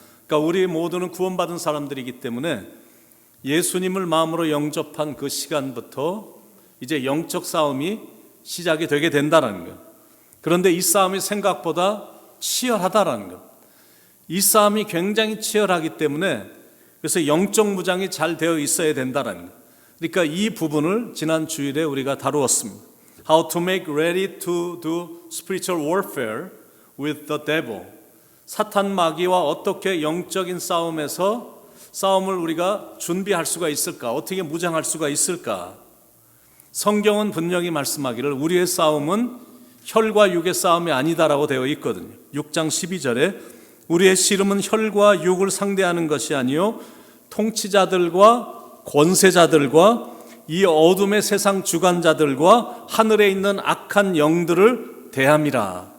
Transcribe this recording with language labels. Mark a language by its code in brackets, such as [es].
[ko] 그러니까 우리 모두는 구원받은 사람들이기 때문에 예수님을 마음으로 영접한 그 시간부터 이제 영적 싸움이 시작이 되게 된다는 것. 그런데 이 싸움이 생각보다 치열하다라는 것. 이 싸움이 굉장히 치열하기 때문에 그래서 영적 무장이 잘 되어 있어야 된다는 것. 그러니까 이 부분을 지난 주일에 우리가 다루었습니다. [en] How to make ready to do spiritual warfare with the devil. [ko] 사탄 마귀와 어떻게 영적인 싸움을 우리가 준비할 수가 있을까? 어떻게 무장할 수가 있을까? 성경은 분명히 말씀하기를 우리의 싸움은 혈과 육의 싸움이 아니다라고 되어 있거든요. 6장 12절에 우리의 씨름은 혈과 육을 상대하는 것이 아니요 통치자들과 권세자들과 이 어둠의 세상 주관자들과 하늘에 있는 악한 영들을 대함이라.